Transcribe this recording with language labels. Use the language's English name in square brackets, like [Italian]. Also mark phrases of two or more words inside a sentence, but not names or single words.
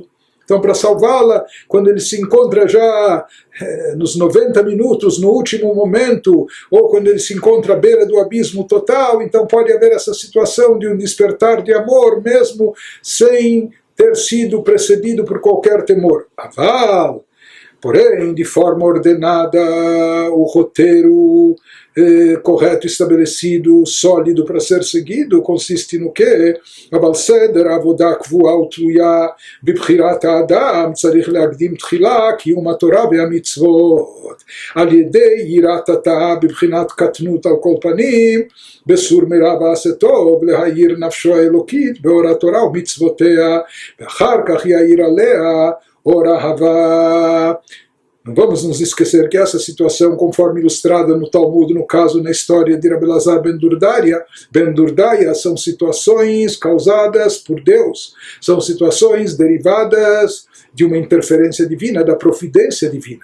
[Portuguese] Então, para salvá-la, quando ele se encontra já nos 90 minutos, no último momento, ou quando ele se encontra à beira do abismo total, então pode haver essa situação de um despertar de amor, mesmo sem ter sido precedido por qualquer temor. Aval, porém, de forma ordenada, o roteiro correto, estabelecido, sólido para ser seguido, consiste no que? [Hebrew] אבל סדר עבודה קבועה ותלויה בבחירת האדם צריך להקדים תחילה קיום התורה והמצוות על ידי יראת התא בבחינת קטנות על כל פנים בסור מרע ועשה טוב להאיר נפשו האלוקית באור התורה ומצוותיה ואחר כך יאיר עליה אור אהבה. [Portuguese] Não vamos nos esquecer que essa situação, conforme ilustrada no Talmud, no caso, na história de Rabbi Elazar ben Durdaya, são situações causadas por Deus, são situações derivadas de uma interferência divina, da providência divina.